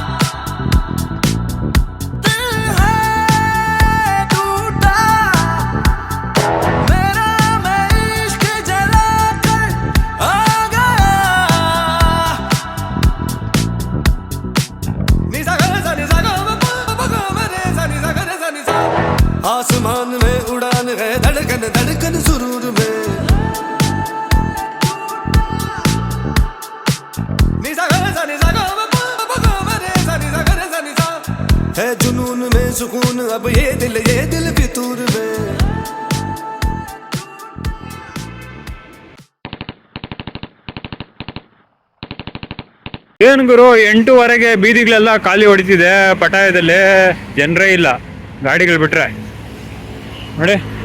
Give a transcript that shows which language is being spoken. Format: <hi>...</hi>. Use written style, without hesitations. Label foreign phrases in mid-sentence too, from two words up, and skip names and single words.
<hi>दिल है टूटा मेरा मैं इश्क जला कर आ गया। निसा गा सा निसा गा मा गा मा रे सा निसा गा रे सा निसा। आसमान में उड़ान है धड़कन धड़कन सुरूर में। निसा गा सा निसा गा मा गा मा रे सा निसा गा रे सा निसा। है जुनून में सुकून अब ये दिल फितूर में।</hi> <kn>ಏನು ಗುರು 8:15ಗೆ ಬೀದಿಗಳೆಲ್ಲ ಖಾಲಿ ಹೊಡಿತಿದೆ. ಪಟಾಯದಲ್ಲಿ ಜನರೇ ಇಲ್ಲ, ಗಾಡಿಗಳು ಬಿಟ್ರೆ ನೋಡಿ.</kn>